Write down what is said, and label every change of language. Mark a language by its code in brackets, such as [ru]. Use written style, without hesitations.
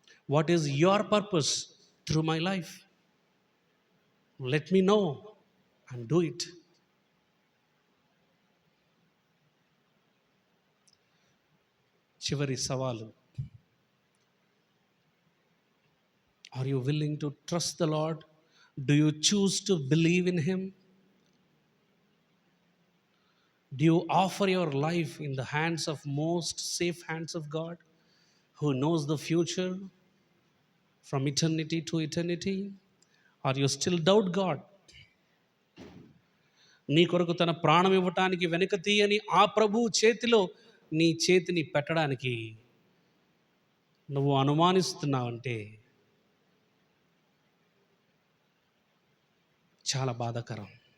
[en] What is your purpose through my life? Let me know and do it. [te] చివరి సవాలు, [en] Are you willing to trust the lord? Do you choose to believe in him? Do you offer your life in the hands of most safe hands of God, who knows the future from eternity to eternity? Or you still doubt God? [te] నీ కొరకు తన ప్రాణం ఇవ్వటానికి వెనుక తీయని ఆ ప్రభువు చేతిలో నీ చేతిని పెట్టడానికి నువ్వు అనుమానిస్తున్నావంటే చాలా బాధాకరం.